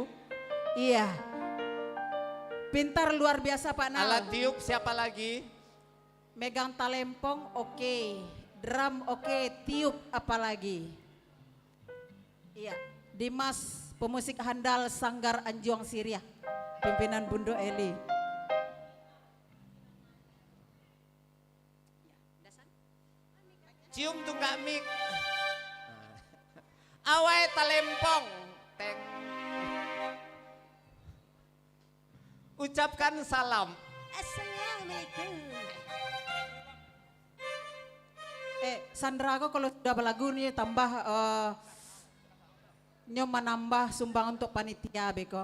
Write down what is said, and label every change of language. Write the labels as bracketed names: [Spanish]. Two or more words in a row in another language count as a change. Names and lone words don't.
[Indonesian] Iya. Pintar luar biasa Pak Nal. Alat tiup siapa lagi? Megang talempong oke. Drum oke, tiup apalagi. Iya, Dimas pemusik handal Sanggar Anjuang Siriah. Pimpinan Bundo Eli. Cium tunggak mik. Awai talempong. Teng. Ucapkan salam. Assalamualaikum. Sandra kok kalau sudah berlagu nih tambah menambah sumbang untuk panitia beko.